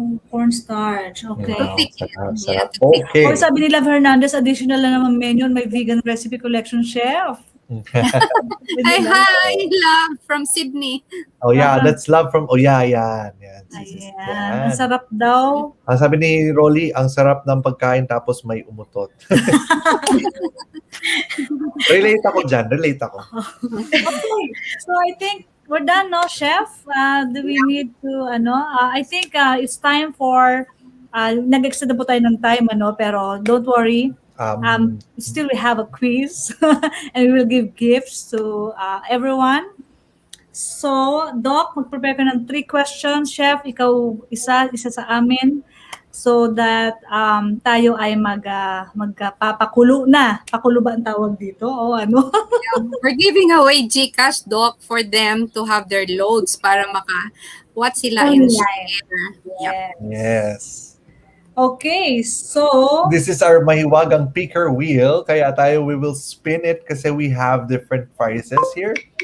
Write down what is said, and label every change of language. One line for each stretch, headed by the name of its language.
English: Cornstarch. Okay. Wow, Thick.
Filipino: sarap,
English: Yeah,
Filipino: sarap. Okay. O sabi ni Love Hernandez, additional na naman menu, may vegan recipe collection, Chef.
English: Hi, love from Sydney. Oh yeah, that's love from, yan.
Filipino: Ayan. Ang sarap daw. Ang sabi ni Rolly, ang sarap ng pagkain tapos may umutot. Relate ako dyan, relate ako.
English: Okay. So I think we're done, no, Chef? Do we need to, I think it's time for,
Filipino: nag-extend na po tayo ng time, pero
English: don't worry. Still we have a quiz and we will give gifts to everyone.
Filipino: So, Doc, mag-prepare ka ng 3 questions. Chef, ikaw isa sa amin so that tayo ay magpapakulo na. Pakulo ba ang tawag dito? O ano?
English: We're giving away GCash, Doc, for them to have their loads
Filipino: para maka-watch sila
English: in share. Yep. Yes. Okay, so This is our mahiwagang picker wheel. Kaya we will spin it kasi we have different prices here.